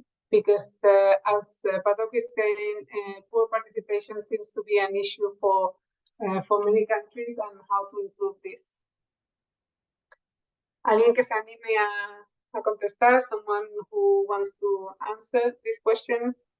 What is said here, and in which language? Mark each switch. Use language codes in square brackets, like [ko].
[en] Because as Patok is saying, poor participation seems to be an issue for many countries, and how to improve this. [es] ¿Alguien que se anime a contestar? [en] Someone who wants to answer this question?